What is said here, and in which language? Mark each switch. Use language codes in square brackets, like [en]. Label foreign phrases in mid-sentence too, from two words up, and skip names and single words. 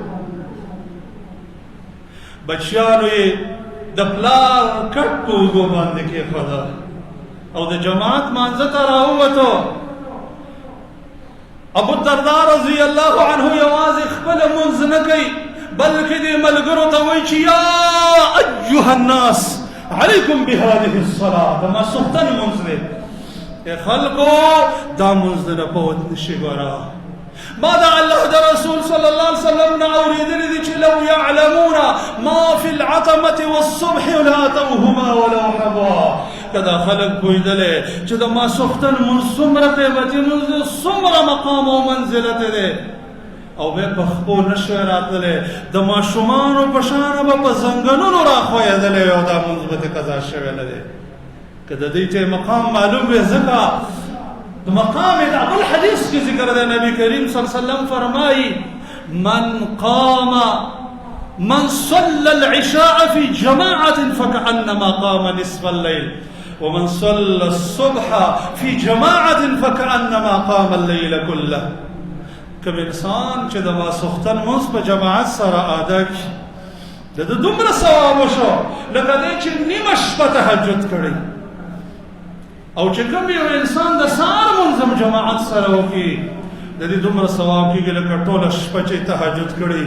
[ps] بچیانو یې د پلار کټ په اوږو باندې کېښوده او د جماعت مانځه ته راووتو. ابو الدرداء [ar] رضی الله عنه [ps] یوازې خپله مونځ نه کوي بلکې دې ملګرو ته وایي چې [ar] یا ایها الناس علیکم بهذه الصلاة. [ps] د ماسخوتن مونځ دی. ای خلکو دا مونځ د نه فوت نشي. ګوره ما د الله د رسول [ar] صلی الله علیه وسلم [ps] نه اورېدلي دي چې [ar] لو یعلمون ما فی العتمة والصبح لاتوهما ولو حبوا. [ps] که دا خلک پوهېدلی چې د ماسخوتن مونځ څومره قیمتي مونځ دی، څومره مقام او منزلت دی او بیا په خپو نشوی راتللی، د ماشومانو په شانه به په زنګنونو راښویېدلی او دا مونځ به دې قضا شوی نه دی. که د دوی ته مقام معلوم وي ځکه د مقام د بل حدیث کې ذکر دی. [ar] نبی کریم صلی الله علیه وسلم فرمایي من صلى العشاء في جماعة فكأنما قام نصف الليل ومن صلى الصبح في جماعة فكأنما قام الليل كله. [ps] کوم انسان چې د ماسخوتن مونځ په جماعت سره ادا کړي د ده دومره ثواب وشو لکه دی چې نیمه شپه تهجد کړی. او چې کوم یو انسان د سهار مونځ هم جماعت سره وکړي د دې دومره ثواب کېږي لکه ټوله شپه چې تهجد کړی.